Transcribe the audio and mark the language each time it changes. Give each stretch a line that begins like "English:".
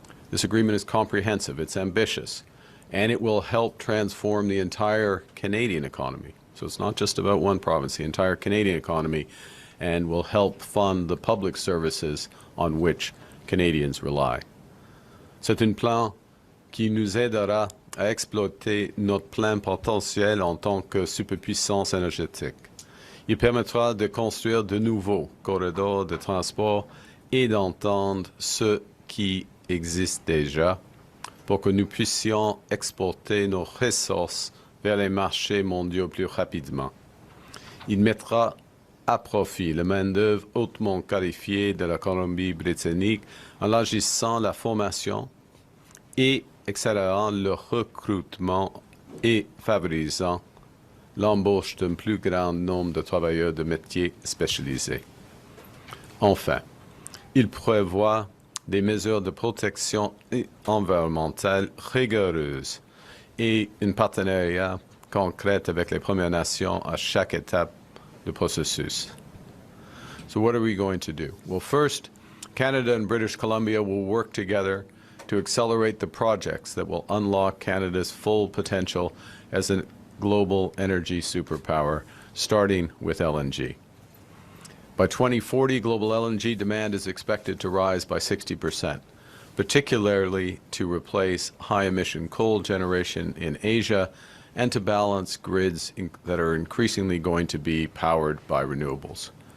English: This agreement is comprehensive, it's ambitious, and it will help transform the entire Canadian economy. So it's not just about one province, the entire Canadian economy, and will help fund the public services on which Canadians rely.
French: C'est un plan qui nous aidera à exploiter notre plein potentiel en tant que superpuissance énergétique. Il permettra de construire de nouveaux corridors de transport et d'entendre ce qui existe déjà pour que nous puissions exporter nos ressources vers les marchés mondiaux plus rapidement. Il mettra à profit la main-d'œuvre hautement qualifiée de la Colombie-Britannique en élargissant la formation et accélérant le recrutement et favorisant l'embauche d'un plus grand nombre de travailleurs de métiers spécialisés. Enfin, il prévoit des mesures de protection environnementale rigoureuses et un partenariat concret avec les Premières Nations à chaque étape du processus.
English: So what are we going to do? Well, first, Canada and British Columbia will work together to accelerate the projects that will unlock Canada's full potential as a global energy superpower, starting with LNG. By 2040, global LNG demand is expected to rise by 60%, particularly to replace high-emission coal generation in Asia and to balance grids that are increasingly going to be powered by renewables.